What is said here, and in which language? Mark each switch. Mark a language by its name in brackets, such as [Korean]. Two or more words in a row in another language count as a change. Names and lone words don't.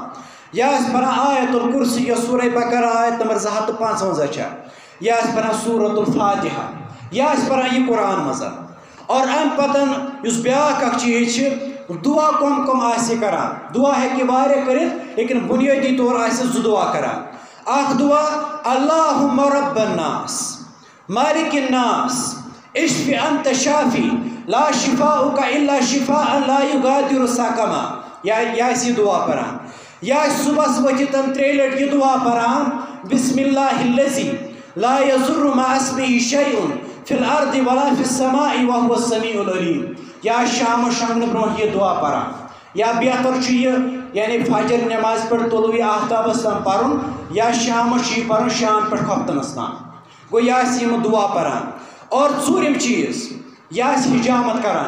[Kashmiri] یہِ آسہِ پران آیت الکرسی یۄس سورہ بقرہ آیت نمبر 255 چھےٚ. یہِ آسہِ پران سوٗرۃ الفاتحہ. یہِ آسہِ پران یہِ قرآن منٛز. اور اَمہِ پتہٕ یُس بیٛاکھ اکھ چیٖز چھِ، دُعا کم کم آسہِ یہِ کران. دُعا ہیٚکہِ یہِ واریاہ کٔرِتھ لیکن بُنیٲدی طور آسہِ زٕ دُعا کران. اکھ دُعا [Arabic] اللہُمَّ رَبَّ الناس مالِکِ الناس اشفِ انت شافی لا شفاءُک الا شفاء لا یُغادِرُ سقما. [Kashmiri] یہِ آسہِ یہِ دُعا پران. یہِ آسہِ صُبحس ؤتھِتھ 3 لٹہِ یہِ دُعا پران، [Arabic] بسم اللہ الذی لا یضُرُّ مع اسمہ شیء فی الارض ولا فی السماء وهو السمیع العلیم. [Kashmiri] یا شامس شۄنٛگنہٕ برونٛہہ یہِ دُعا پران. یا بہتر چھُ یہِ یعنی فجر نٮ۪مازِ پٮ۪ٹھ طلوٗع آفتابس تام پرُن، یا شامس چھُ یہِ پرُن شام پٮ۪ٹھ خۄفتنس تام. گوٚو یہِ آسہِ یِم دُعا پران. اور ژوٗرِم چیٖز، یہِ آسہِ حجامت کران.